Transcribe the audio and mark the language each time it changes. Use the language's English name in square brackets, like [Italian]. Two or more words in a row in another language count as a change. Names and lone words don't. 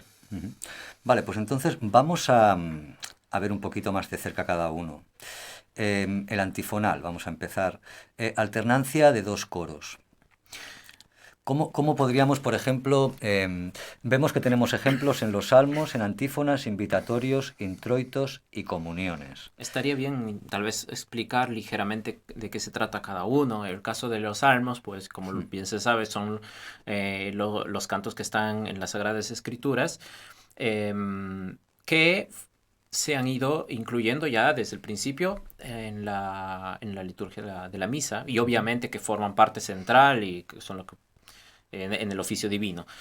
[Spanish] Vale, pues entonces vamos a ver un poquito más de cerca cada uno. El antifonal, vamos a empezar. Alternancia de dos coros. ¿Cómo podríamos, por ejemplo, vemos que tenemos ejemplos en los salmos, en antífonas, invitatorios, introitos y comuniones? Estaría bien tal vez explicar ligeramente de qué se trata cada uno. El caso de los salmos, pues como bien se sabe, son los cantos que están en las Sagradas Escrituras, que se han ido incluyendo ya desde el principio en la liturgia de la misa, y obviamente que forman parte central y que son lo que en el oficio divino.